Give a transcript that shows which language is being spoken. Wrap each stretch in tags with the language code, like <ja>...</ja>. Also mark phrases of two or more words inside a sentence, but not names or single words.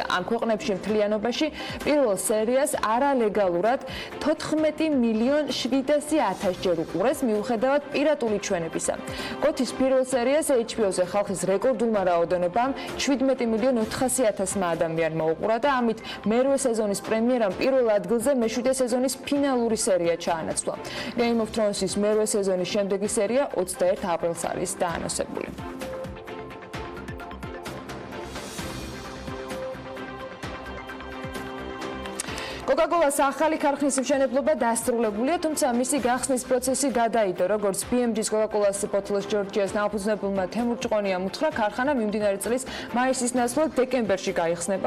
<ka>ამ ქვეყნებში მთლიანობაში პირველ სერიას არალეგალურად 14 მილიონ 700,000 ჯერ უყურეს მიუხედავად პირატული ჩვენებისა. კოთის პირველ სერიას HBO-ზე ხალხის რეკორდულმა რაოდენობამ 17 მილიონ 400,000 ადამიანმა უყურა და ამით მერვე სეზონის პრემიერამ პირველ ადგილზე მეშვიდე სეზონის ფინალური სერია ჩაანაცვლა. Game of Thrones-ის მერვე სეზონის შემდეგი სერია 21 აპრილს არის დაანონსებული. Coca-Cola-ს ახალი ქარხნის მშენებლობა დასრულებულია, თუმცა მისი გახსნის პროცესი გადაიდო, როგორც BMG-ს Coca-Cola-ს ბოთლოს ჯორჯიას ნაუფუძნებელმა თემურ ჭყონიამ უთხრა, ქარხანა მიმდინარე წლის მაისის ნაცვლად დეკემბერში გაიხსნება.</ka>